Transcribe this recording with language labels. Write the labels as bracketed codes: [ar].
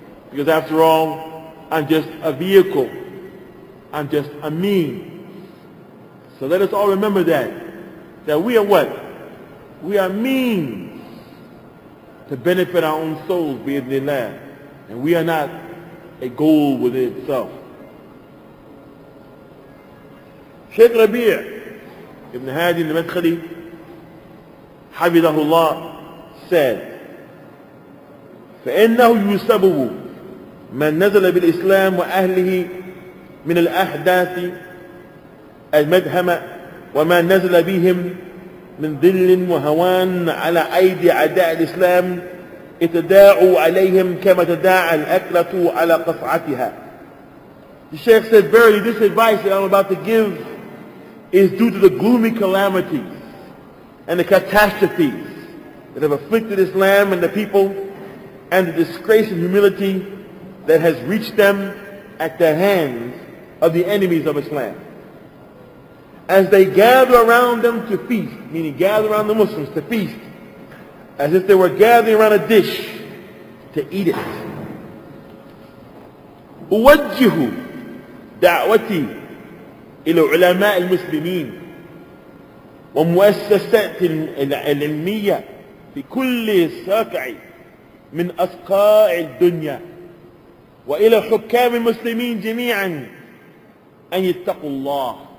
[en] Because after all, I'm just a vehicle. I'm just a means. So let us all remember that we are what? We are means to benefit our own souls, bi'idhnillah. And we are not a goal within itself. Shaykh Rabi' ibn Hadi al-Madkhali, Hafidhahullah, said, [ar] فإنه يسبب من نزل بالإسلام وأهله من الأحداث المدهمة وما نزل بهم من ذل وهوان على أيدي أعداء الإسلام اتداعوا عليهم كما تداعى الأكلة على قصعتها. [en] The Shaykh said, verily this advice that I'm about to give is due to the gloomy calamities and the catastrophes that have afflicted Islam and the people, and the disgrace and humility that has reached them at the hands of the enemies of Islam. As they gather around them to feast, meaning gather around the Muslims to feast, as if they were gathering around a dish to eat it. [ar] أوجه دعوتي إلى علماء المسلمين ومؤسسات العلمية في كل ساقع من أسقاع الدنيا وإلى حكام المسلمين جميعا أن يتقوا الله